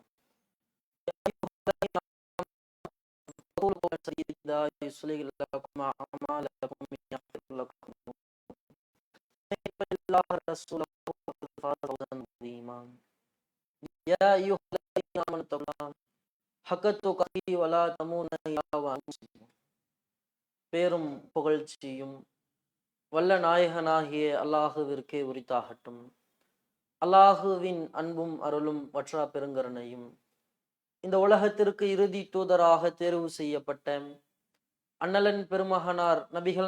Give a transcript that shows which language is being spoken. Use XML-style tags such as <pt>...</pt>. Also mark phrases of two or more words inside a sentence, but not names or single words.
<ar>يا أيها الذين آمنوا قولوا قولا سديدا يصلح لكم أعمالكم ويغفر لكم ومن يطع الله ورسوله فقد فاز فوزا عظيما. يا أيها الذين آمنوا اتقوا الله حق تقاته ولا تموتن إلا وأنتم مسلمون.</ar> <ta>பேரும் புகழ்ச்சியும் வல்ல நாயகனாகிய அல்லாஹுவிற்கே உரித்தாகட்டும். அல்லாஹுவின் அன்பும் அருளும் வற்றா பெருங்கருணையும் இந்த உலகத்திற்கு இறுதி தூதராக தேர்வு செய்யப்பட்ட அண்ணலன் பெருமகனார் நபிகள்</ta>